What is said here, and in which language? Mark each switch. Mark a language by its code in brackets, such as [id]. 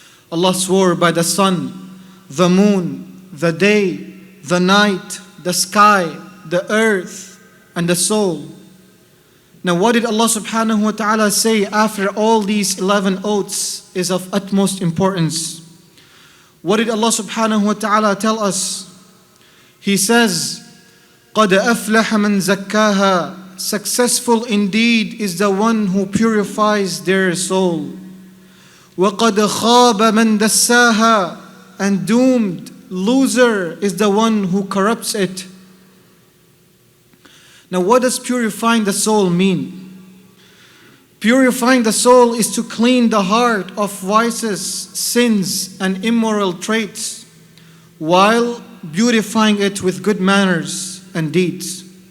[en] Allah swore by the sun, the moon, the day, the night, the sky, the earth, and the soul. Now what did Allah subhanahu wa ta'ala say after all these 11 oaths is of utmost importance? What did Allah subhanahu wa ta'ala tell us? He says, [ar] قَدْ أَفْلَحَ مَنْ زَكَّاهَا. [en] Successful indeed is the one who purifies their soul. [ar] وَقَدْ خَابَ مَنْ دَسَّاهَا. [en] And doomed, loser is the one who corrupts it. Now what does purifying the soul mean? Purifying the soul is to clean the heart of vices, sins, and immoral traits, while beautifying it with good manners and deeds.